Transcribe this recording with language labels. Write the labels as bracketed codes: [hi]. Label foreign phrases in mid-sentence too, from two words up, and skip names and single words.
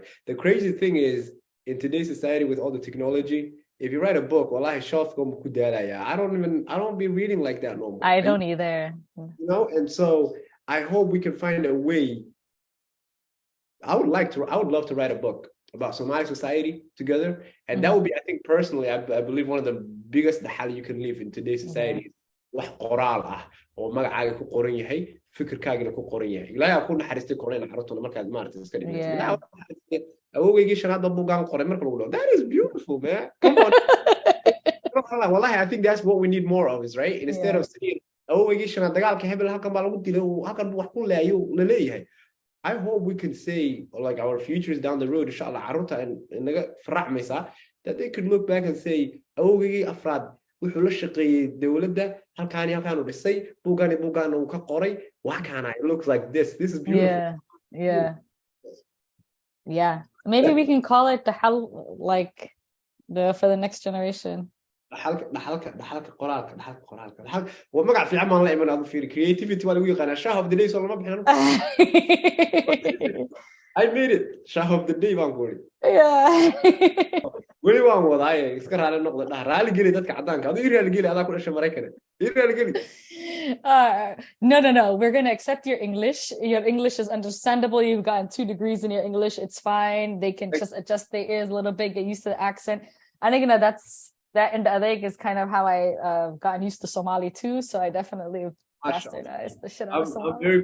[en] The crazy thing is, in today's society with all the technology, if you write a book, wallahi, I don't be reading like that no more. I don't either. You know, and so I hope we can find a way. I would love to write a book about Somali society together, and that would be, I think personally, I believe one of the biggest dahal you can leave in today's society. [so] wax qoraal ah oo magacaaga ku qoran yahay, fikirkaagana ku qoran yahay. Ilaahay ku naxariistay koreen carruurtuna markaad maartay iska dhigtay. Awowgeygii shanaada buugaan qoray marka lagu dhaw. [en] That is beautiful, man. Come on. Wallahi, I think that's what we need more of, is right? Instead of saying [so] awowgeygii shanaad dagaalka hebel halkan baa lagu dilay, halkan wax ku leeyahay la leeyahay. [en] I hope we can say, like, our futures down the road, inshallah, [so] carruurta inaga faraxmaysa, [en] that they could look back and say, [so] awowgeygii afraad wuxuu la shaqeeyay dawladda, halkaan u dhisay, buugaan uu ka qoray, wax kaana, [en] it looks like this is beautiful. Yeah, maybe we can call it the hal, like, for the next generation. [so] dhaxalka qoraalka waa magac fiican baan la iman aad fiiri, creativity waa lagu yaqaanaa. [en] Shaah of the day [so] soo lama bixin. [en] I made it. Shaah of the day [so] baan ku iri. Weli waan wadaaye, iska raali noqda, dhah raali geli dadka cadaanka. Aduu ii raali geli, adaa ku dhashay Maraykan. Ii raali geli. [en] No, we're going to accept your English. Your English is understandable. You've gotten 2 degrees in your English. It's fine. They can just adjust their ears a little bit, get used to the accent. I think that in the Adeg is kind of how I gotten used to Somali too. So I definitely bastardized the shit out of Somali.